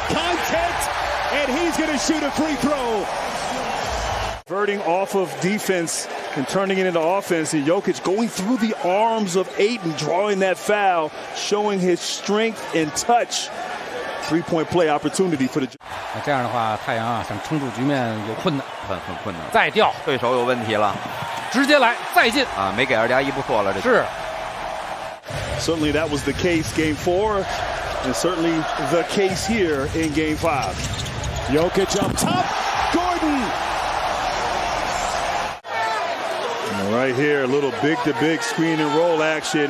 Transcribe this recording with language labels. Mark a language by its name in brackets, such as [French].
[English] Contact, and he's going to shoot a free throw. Converting off of defense and turning it into offense. And Jokic going through the arms of Ayton, drawing that foul, showing his strength and touch. Three-point play opportunity for the. [Chinese] 这样的话，太阳啊想撑住局面有困难，很困难。再掉，对手有问题了，直接来再进啊！没给2+1不错了，这是。 [English] Certainly that was the case Game 4, and certainly the case here in Game 5. Jokic up top, Gordon. And right here, a little big-to-big screen and roll action.